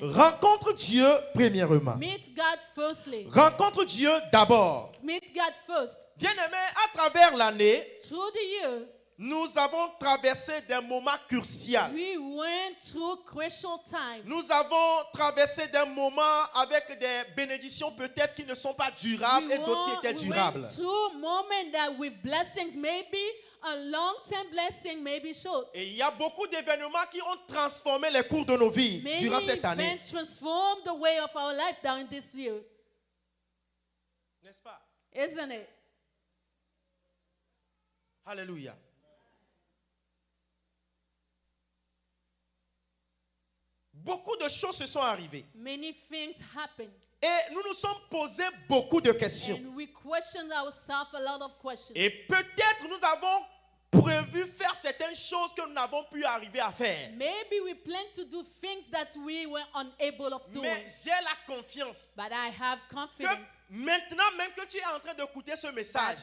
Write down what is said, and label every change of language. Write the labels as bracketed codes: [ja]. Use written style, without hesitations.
[fr] Rencontre Dieu premièrement. [en] Meet God firstly. [fr] Rencontre Dieu d'abord. [en] Meet God first. [fr] Bien-aimés, à travers l'année, [en] Through the year, [fr] nous avons traversé des moments cruciaux. [en] we went through crucial times. [fr] Nous avons traversé des moments avec des bénédictions peut-être qui ne sont pas durables et d'autres qui étaient durables. [en] went through moments that with blessings, maybe a long-term blessing, maybe short. [fr] Et il y a beaucoup d'événements qui ont transformé les cours de nos vies [en] Many [fr] durant cette année. [en] events transformed the way of our life during this year, [fr] N'est-ce pas? [en] isn't it? Alléluia. [fr] Beaucoup de choses se sont arrivées. [en] Many things happen, [fr] Et nous nous sommes posé beaucoup de questions. [en] and we questioned ourselves a lot of questions. [fr] Et peut-être nous avons prévu faire certaines choses que nous n'avons pu arriver à faire. [en] Maybe we planned to do things that we were unable of doing. [fr] Mais j'ai la confiance [en] But I have [fr] que [en] confidence [fr] maintenant même que tu es en train d'écouter ce message,